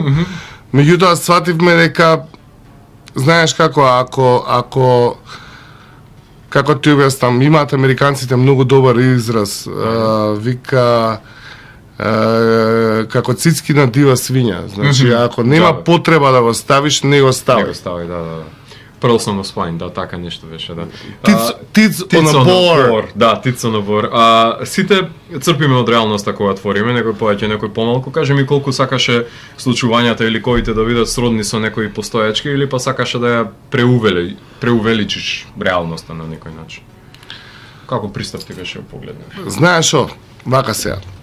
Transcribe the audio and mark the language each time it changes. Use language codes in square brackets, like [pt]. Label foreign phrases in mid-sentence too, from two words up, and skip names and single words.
[mk] Меѓутоа свативме дека знаеш како ти објаснам, имаат американците многу добар израз, вика како цицки на дива свиња. Значи, ако нема потреба да го ставиш, не го стави. Не го стави, да. [en] Pearls on the Spine, [mk] да, така нешто беше, да. [en] Tits on a board. Да, Tits on a board. [mk] Сите црпиме од реалноста кога твориме, некој повеќе, некој помалку. Кажи ми колку сакаше случувањата или коите да бидат сродни со некои постоечки или па сакаше да ја преувеличиш реалноста на некој начин. Како пристап ти беше погледнеш? Знаеш што, вака сега.